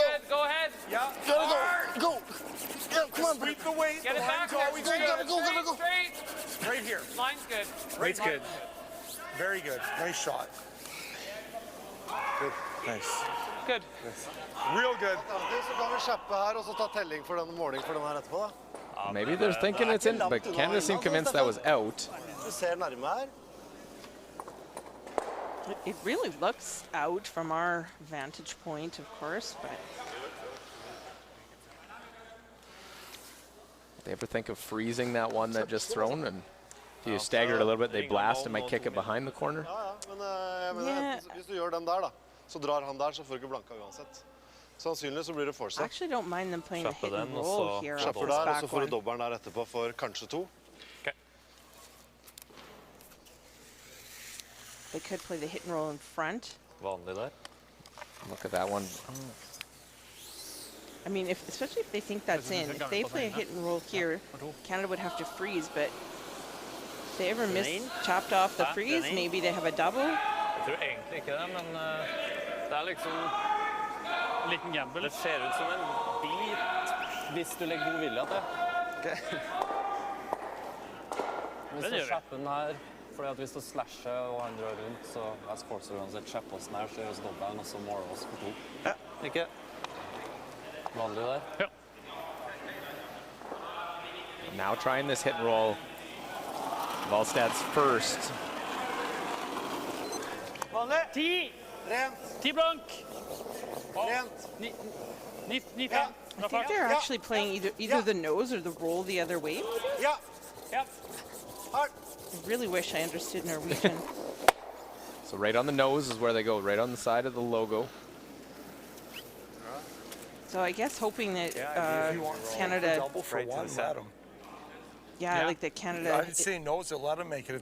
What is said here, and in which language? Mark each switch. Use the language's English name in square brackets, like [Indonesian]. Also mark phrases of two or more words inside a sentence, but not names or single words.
[English] good. Go ahead. Yeah. Gotta go. Go. Yeah, come on. Sweep the weight. Get The it back. line's always Straight, good. straight. Right here. Line's good. Weight's good. Very good. Nice shot. Good. Nice. Good. Real good. [Norwegian] Så kan vi kjappe her og så ta telling for den måling for den her etterpå da. [English] Maybe they're thinking it's in, but Canada seemed convinced that was out. [Norwegian] Du ser nærme her. [English] It really looks out from our vantage point, of course, but They ever think of freezing that one that just thrown, and if you stagger it a little bit, they blast and might kick it behind the corner? [Norwegian] Men jeg mener, hvis du gjør den der da, så drar han der, så får du ikke blanka uansett. Sannsynlig så blir det [English] I [Norwegian] fortsatt. [English] actually don't mind them playing the hit and [Norwegian] den, og [English] roll [Norwegian] så [English] here off [Norwegian] Kjapper [English] this [Norwegian] der, og så [English] back [Norwegian] får du [English] one. [Norwegian] dobbelen der etterpå for kanskje 2. [English] They could play the hit and roll in front. [Norwegian] Vanlig der. [English] Look at that one. I mean, especially if they think that's in. If they play a hit and roll here, Canada would have to freeze, but if they ever chopped off the freeze, maybe they have a double. [Norwegian] Jeg tror egentlig ikke det, men det er liksom en liten gamble. Det ser ut som en bit hvis du legger god vilje til. Hvis du kjapper den her, fordi at hvis du slasher og han drar rundt, så er sports uansett kjappe oss nær, så gjør oss dobbelen, og så måler oss på 2. Ja, ikke? Vanlig der. Ja. [English] Now trying this hit and roll. Valstad's first. [Norwegian] Vanlig. 10! Rent. 10 blank! Rent. 9-5. [English] I think they're actually playing either the nose or the roll the other way. [Norwegian] Ja. Ja. Hardt. [English] I really wish I understood Norwegian. So right on the nose is where they go, right on the side of the logo. So I guess hoping that If he wants Canada, double for one, let him. yeah, like that Canada I'd say no, so let him make it.